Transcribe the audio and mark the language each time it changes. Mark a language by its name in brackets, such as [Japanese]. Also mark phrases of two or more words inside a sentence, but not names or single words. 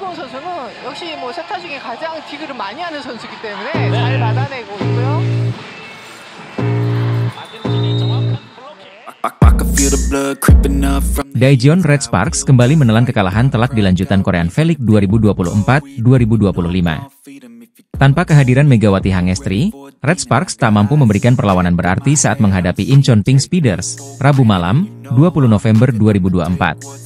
[Korean] 선수는 역시 뭐 세타 중에 가장 디그를 많이 하는 선수이기 때문에 잘 받아내고 있고요. [Indonesian] Daejeon Red Sparks kembali menelan kekalahan telak di lanjutan Korean V-League 2024-2025. Tanpa kehadiran Megawati Hangestri, Red Sparks tak mampu memberikan perlawanan berarti saat menghadapi Incheon Pink Speeders, Rabu malam, 20 November 2024.